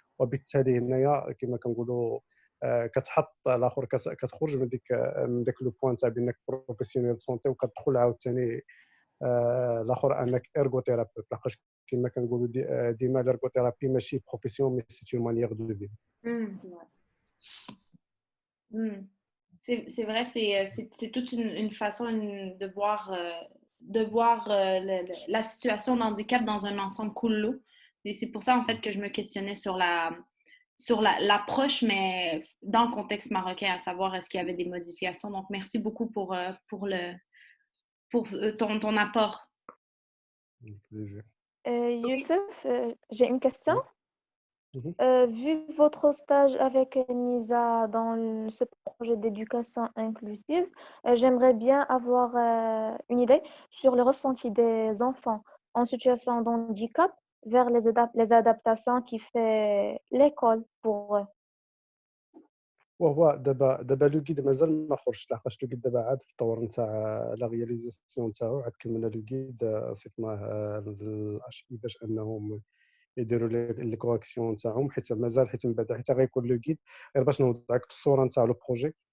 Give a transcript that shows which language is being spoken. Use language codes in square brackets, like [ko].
[ar] وبالتالي هنايا كما كنقولوا كتحط الاخر كتخرج من داك لو بوين تاع بانك بروفيسيونيل سونتي وكتدخل عاوتاني الاخر انك ارغوثيرابيوت، لحقاش كما كنقولوا ديما الارغوثيرابي ماشي بروفيسيون [fr] مي سي اون مانيير دو فيفر. C'est vrai. C'est vrai, c'est toute une façon de voir la situation de handicap dans un ensemble cool. Et c'est pour ça, en fait, que je me questionnais sur l'approche, mais dans le contexte marocain, à savoir est-ce qu'il y avait des modifications. Donc, merci beaucoup pour ton apport. Youssef, j'ai une question. Vu votre stage avec Nisa dans ce projet d'éducation inclusive, j'aimerais bien avoir une idée sur le ressenti des enfants en situation de handicap vers les adaptations qui fait l'école pour eux. [ar] وهو دابا لو غيد مازال ما خرجش، لحقاش لو غيد دابا عاد في الطور نتاع لا رياليزاسيون نتاعو، عاد كملنا لو غيد صيفطناه للاشي باش انهم يديروا لي كوريكسيون نتاعهم، حيت مازال من بعد حتى غيكون لو غيد غير باش نوضعك في الصوره نتاع لو بروجي.